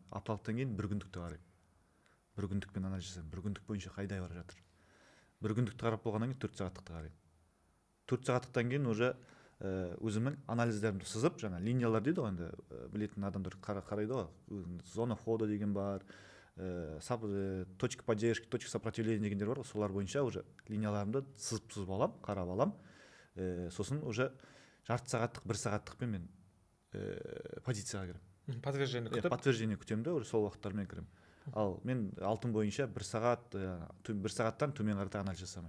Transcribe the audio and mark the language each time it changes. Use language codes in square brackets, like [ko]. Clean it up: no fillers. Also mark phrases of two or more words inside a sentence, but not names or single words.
[kk] Апталықтан кейін 1 күндікті қараймын. 1 күндікпен анализ жасаймын. 1 күндік бойынша қайда бара жатыр. 1 күндікті қарап болғаннан кейін 4 сағаттықты қараймын. 4 сағаттықтан кейін уже өзімнің анализдерімді сызып, жаңа линиялар дейді ғой, енді білетін адамдар қарайды ғой. [ru] Зона входа [kk] деген бар, [ru] точка поддержки, точка сопротивления [kk] дегендер бар ғой, солар бойынша уже линияларымды сызып аламын, қарап аламын. Сосын уже жарты сағаттық, 1 сағаттықпен мен позицияға кіремін. Подтверждение күтіп? Подтверждение күтемін де, уже сол уақыттармен кіремін. Ал мен алтын бойынша 1 сағаттан төмен қарата анализ жасамаймын.